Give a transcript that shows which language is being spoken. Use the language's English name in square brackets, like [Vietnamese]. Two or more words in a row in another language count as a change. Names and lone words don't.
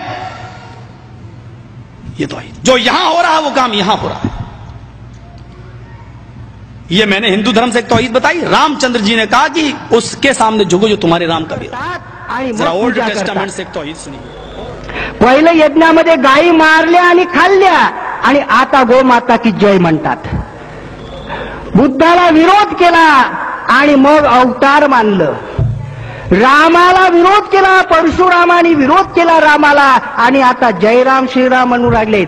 [Urdu] یہ تو جو یہاں ہو رہا ہے وہ کام یہاں ہو رہا ہے۔ یہ میں نے ہندو دھرم سے ایک توحید بتائی، رام چندر جی نے کہا کہ اس کے سامنے جھکو جو تمہارے رام کا بیٹا۔ ذرا اولڈ ٹیسٹامنٹ سے ایک توحید سنیے۔ [Marathi] पहिलं यज्ञामध्ये गायी मारल्या आणि खाल्ल्या आणि आता गोमाता की जय म्हणतात। बुद्धाला विरोध केला आणि मग अवतार मानलं। रामाला विरोध केला, परशुरामाने विरोध केला रामाला आणि आता जयराम श्रीराम म्हणू लागलेत।